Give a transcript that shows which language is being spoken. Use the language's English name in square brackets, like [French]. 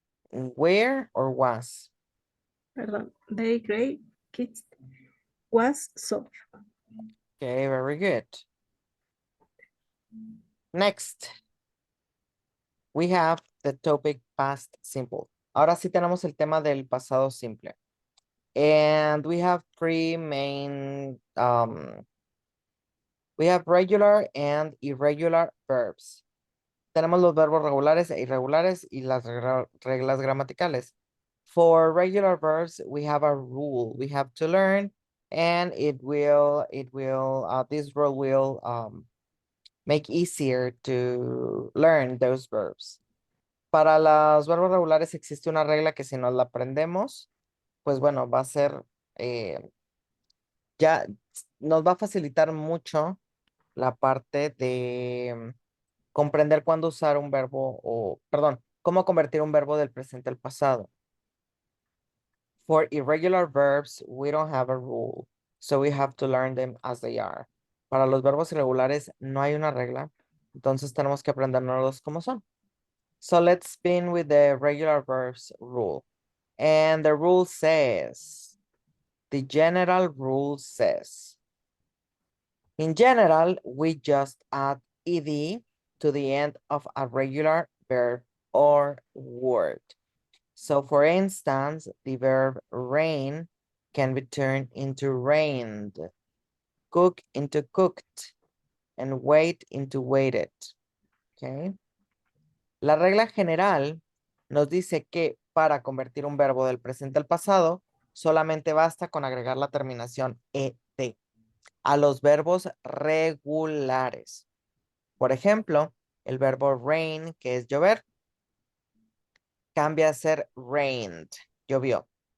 [English] Where or was? Pardon. The gray kitchen was soft. Okay, very good. Next. We have the topic past simple. [Spanish] Ahora sí tenemos el tema del pasado simple. [English] And we have three main, we have regular and irregular verbs. [Spanish] Tenemos los verbos regulares e irregulares y las reglas gramaticales. [English] For regular verbs, we have a rule we have to learn, and this rule will make easier to learn those verbs. [Spanish] Para los verbos regulares existe una regla que si nos la aprendemos, pues bueno, va a ser, ya nos va a facilitar mucho la parte de comprender cuándo usar un verbo o, perdón, cómo convertir un verbo del presente al pasado. [English] For irregular verbs, we don't have a rule, so we have to learn them as they are. [Spanish] Para los verbos irregulares no hay una regla, entonces tenemos que aprendernos como son. [English] So let's begin with the regular verbs rule. And the rule says, the general rule says, in general, we just add ed to the end of a regular verb or word. So for instance, the verb rain can be turned into rained, cook into cooked, and wait into waited. Okay. [Spanish] La regla general nos dice que para convertir un verbo del presente al pasado, solamente basta con agregar la terminación ed a los verbos regulares. Por ejemplo, el verbo rain, que es llover, cambia a ser rained, llovió.